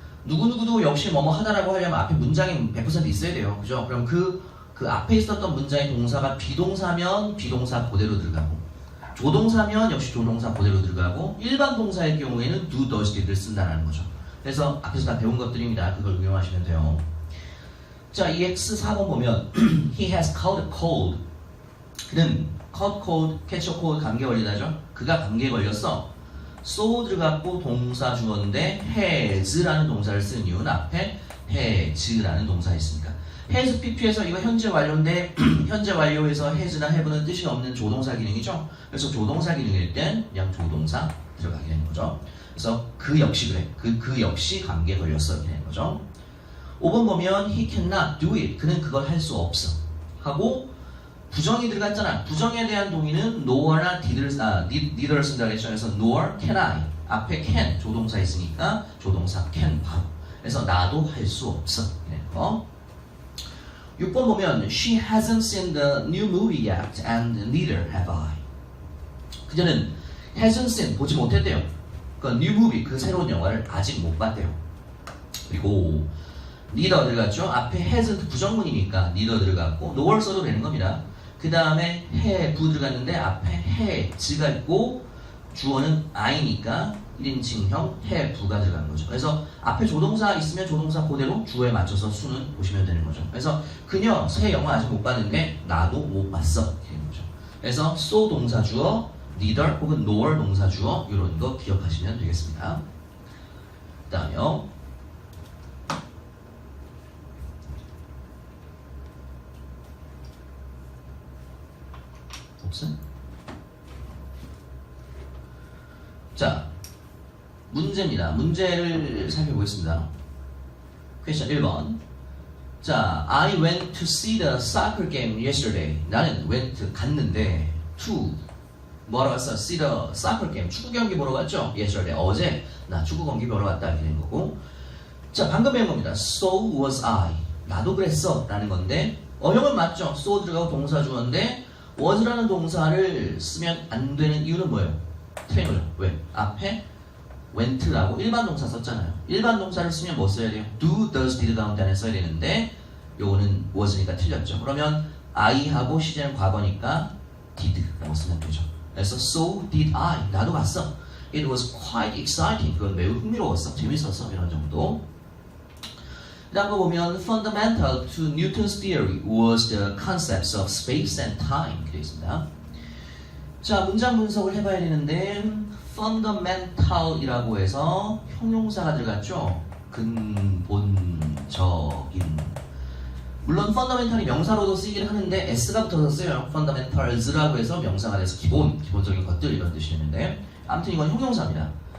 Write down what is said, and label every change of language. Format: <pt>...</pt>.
<ko>누구누구도 역시 뭐뭐 하다라고 하려면 앞에 문장이 100% 있어야 돼요. 그죠? 그럼 그 앞에 있었던 문장의 동사가 비동사면 비동사 그대로 들어가고 조동사면 역시 조동사 그대로 들어가고 일반 동사의 경우에는 do, does, did를 쓴다는 거죠. 그래서 앞에서 다 배운 것들입니다. 그걸 응용하시면 돼요. 자, 이 X 4번 보면</ko> <en>He has caught a cold.</en> <ko>그는</ko> <en>caught cold, catch a cold</en> <ko>감기에 걸리다죠. 그가 감기에 걸렸어. so 들어갔고 동사 주어인데 has라는 동사를 쓴 이유는 앞에 has라는 동사가 있으니까. has pp에서 이거 현재 완료인데 현재 완료에서 has나 have는 뜻이 없는 조동사 기능이죠. 그래서 조동사 기능일 땐 그냥 조동사 들어가게 되는 거죠. 그래서 그 역시 그래. 그 역시 감기에 걸렸어 이렇게 되는 거죠. 5번 보면</ko> <en>he cannot do it.</en> <ko>그는 그걸 할 수 없어. 하고 부정이 들어갔잖아. 부정에 대한 동의는 nor나 neither 쓴다 그랬죠.</ko> <en>그래서 nor can I.</en> <ko>앞에 can 조동사 있으니까 조동사 can 바로. 그래서 나도 할 수 없어. 6번 보면</ko> <en>she hasn't seen the new movie yet and neither have I.</en> <ko>그녀는</ko> <en>hasn't seen</en> <ko>보지 못했대요. 그</ko> <en>new movie</en> <ko>그 새로운 영화를 아직 못 봤대요. 그리고 neither 들어갔죠. 앞에 hasn't 부정문이니까 neither 들어갔고 nor 써도 되는 겁니다. 그 다음에 have 들어갔는데 앞에 has가 있고 주어는 I니까 1인칭형 have가 들어가는 거죠. 그래서 앞에 조동사 있으면 조동사 그대로 주어에 맞춰서 수는 보시면 되는 거죠. 그래서 그녀 새 영화 아직 못 봤는데 나도 못 봤어. 이렇게 되는 거죠. 그래서 so 동사 주어, neither 혹은 nor 동사 주어 이런 거 기억하시면 되겠습니다. 그 다음에요. 없어요? 자, 문제입니다. 문제를 살펴보겠습니다. 퀘스천 1번. 자,</ko> <en>I went to see the soccer game yesterday.</en> <ko>나는 went 갔는데 to 뭐하러 갔어?</ko> <en>see the soccer game.</en> <ko>축구 경기 보러 갔죠?</ko> <en>yesterday.</en> <ko>어제 나 축구 경기 보러 갔다 이렇게 된 거고. 자, 방금 배운 겁니다.</ko> <en>So was I.</en> <ko>나도 그랬어 라는 건데 어형은 맞죠? so 들어가고 동사 주어인데 was라는 동사를 쓰면 안 되는 이유는 뭐예요? 틀린 거죠. 왜? 앞에 went라고 일반 동사 썼잖아요. 일반 동사를 쓰면 뭐 써야 돼요? do, does, did 다음 단에 써야 되는데 요거는 was니까 틀렸죠. 그러면 I하고 시제는 과거니까 did라고 쓰면 되죠. 그래서</ko> <en>so did I.</en> <ko>나도 갔어.</ko> <en>It was quite exciting.</en> <ko>그건 매우 흥미로웠어. 재밌었어. 이런 정도.</ko> <en>그 다음 거 보면 fundamental to Newton's theory was the concepts of space and time.</en> <ko>되어 있습니다. 자, 문장 분석을 해봐야 되는데 fundamental이라고 해서 형용사가 들어갔죠. 근본적인. 물론 fundamental이 명사로도 쓰이긴 하는데 s가 붙어서 쓰여요. fundamentals라고 해서 명사가 돼서 기본적인 것들 이런 뜻이 되는데 아무튼 이건 형용사입니다.</ko>